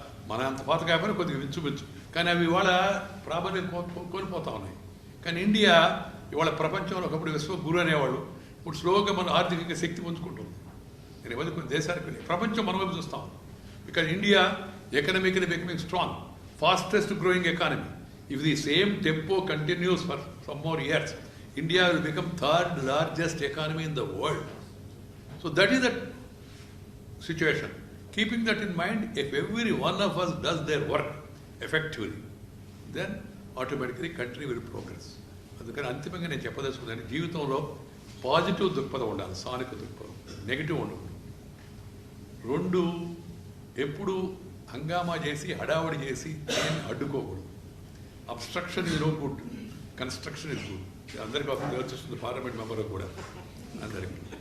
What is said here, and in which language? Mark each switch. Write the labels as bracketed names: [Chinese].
[Telugu] మన అంత పాత కాకపోయినా కొద్దిగా వించుమించు, కానీ అవి ఇవాళ ప్రాబల్యం కోల్పోతా ఉన్నాయి. కానీ ఇండియా ఇవాళ ప్రపంచంలో ఒకప్పుడు విశ్వగురు అనేవాళ్ళు, ఇప్పుడు స్లోగా మన ఆర్థికంగా శక్తి పుంజుకుంటుంది. నేను ఇవ్వదు కొన్ని దేశాలకు ప్రపంచం మన వైపు చూస్తాం. [English] Because India economically becoming strong, fastest growing economy. If the same tempo continues for some more years, India will become third largest economy in the world. So that is the situation. Keeping that in mind, if every one of us does their work effectively, then automatically country will progress. [Telugu] అందుకని అంతిమంగా నేను చెప్పదలుచుకున్నాను, జీవితంలో positive దృక్పథం ఉండాలి, సానుక దృక్పథం, negative ఉండకూడదు. రెండు, ఎప్పుడు హంగామా చేసి హడావుడి చేసి దేన్ని అడ్డుకోకూడదు. [English] Obstruction is no good, construction is good. [Telugu] అందరికీ ఒక తెలుస్తుంది, పార్లమెంట్ మెంబర్ కూడా అందరికీ.